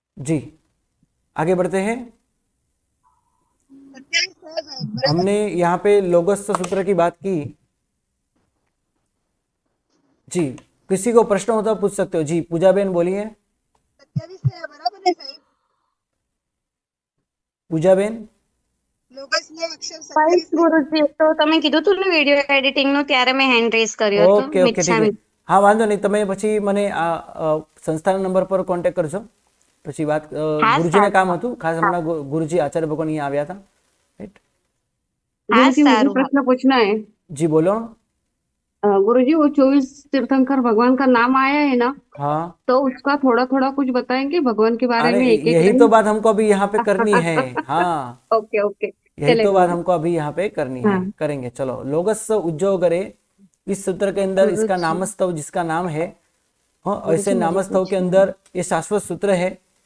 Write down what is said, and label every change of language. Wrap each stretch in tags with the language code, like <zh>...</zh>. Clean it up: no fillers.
<hi>जी आगे बढ़ते हैं। हमने यहाँ पे लोगस्थ सूत्र की बात की। जी किसी को प्रश्न हो तो पूछ सकते हो। जी पूजा बेन बोलिए। पूजा बेन</hi> <gu>ગુરુજી તો તમે કીધું તું ને વિડીયો એડિટિંગ નું ત્યારે મેં હેન્ડ રેઝ કર્યો હતો ઓકે ઓકે ઠીક છે. હા વાંધો નહીં, તમે પછી મને આ સંસ્થાના નંબર પર કોન્ટેક્ટ કરજો. પછી વાત ગુરુજીને કામ હતું ખાસ, હમણાં ગુરુજી આચાર્ય ભગવાન અહીંયા આવ્યા હતા, રાઈટ?</gu> <hi>गुरुजी मुझे प्रश्न पूछना है। जी बोलो। गुरुजी वो 24 तीर्थंकर भगवान का नाम आया है ना, हाँ तो उसका थोड़ा थोड़ा कुछ बताएंगे भगवान के बारे अरे में, एक एक यही लाइन? तो बात हमको अभी यहाँ पे करनी है। हाँ ओके ओके यही तो बात हमको अभी यहाँ पे करनी है, करेंगे। चलो लोगस्स उज्जोगरे, इस सूत्र के अंदर इसका नामस्तव जिसका नाम है, हाँ ऐसे नामस्तव के अंदर ये शाश्वत सूत्र है।</hi>